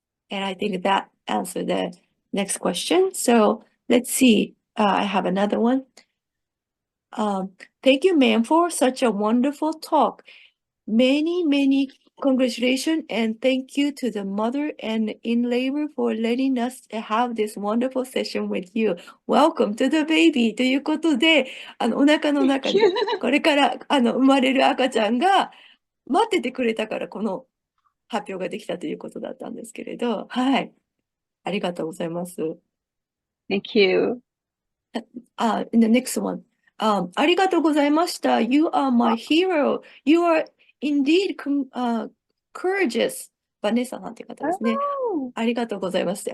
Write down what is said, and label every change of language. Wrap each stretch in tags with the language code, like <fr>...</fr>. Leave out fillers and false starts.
<en>And I think that answered the next question. So let's see. I have another one. Thank you, ma'am, for such a wonderful talk. Many congratulations and thank you to the mother and in labor for letting us have this wonderful session with you. Welcome to the baby</en> <ja>ということで、お腹の中にこれから生まれる赤ちゃんが待っててくれたからこの発表ができたということだったんですけれど、はい。ありがとうございます。</ja> <en>Thank you. In the next one.</en> <ja>ありがとうございました。</ja> <en>You are my hero. You are indeed courageous.</en> <ja>バネッサさんという方ですね。 Oh, ありがとうございました。</ja>